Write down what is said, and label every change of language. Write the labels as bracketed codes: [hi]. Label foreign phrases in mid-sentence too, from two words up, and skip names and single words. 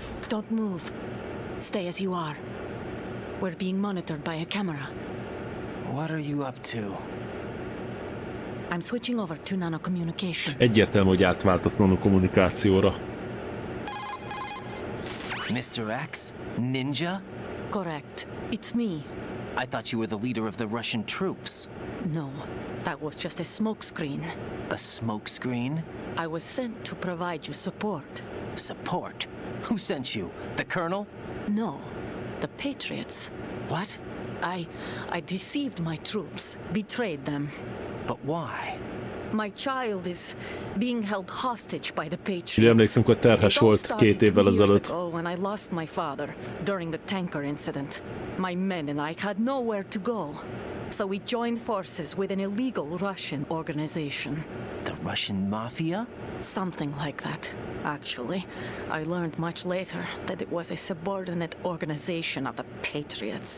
[en] Don't move. Stay as you are. We're being monitored by a camera. What are you up to? I'm switching over to nanocommunication. [hu] Egyértelmű, hogy átváltasz nanokommunikációra. [en] Mr. X? Ninja? Correct. It's me. I thought you were the leader of the Russian troops. No, that was just a smokescreen. A smokescreen? I was sent to provide you support. Support? Who sent you? The Colonel? No, the Patriots. What? I deceived my troops, betrayed them. But why? My child is being held hostage by the Patriots. [hu] Ugye emlékszem, hogy terhes volt 2 évvel ezelőtt. [en] When I lost my father during the tanker incident, my men and I had nowhere to go. So we joined forces with an illegal Russian organization. The Russian Mafia? Something like that. Actually, I learned much later that it was a subordinate organization of the Patriots.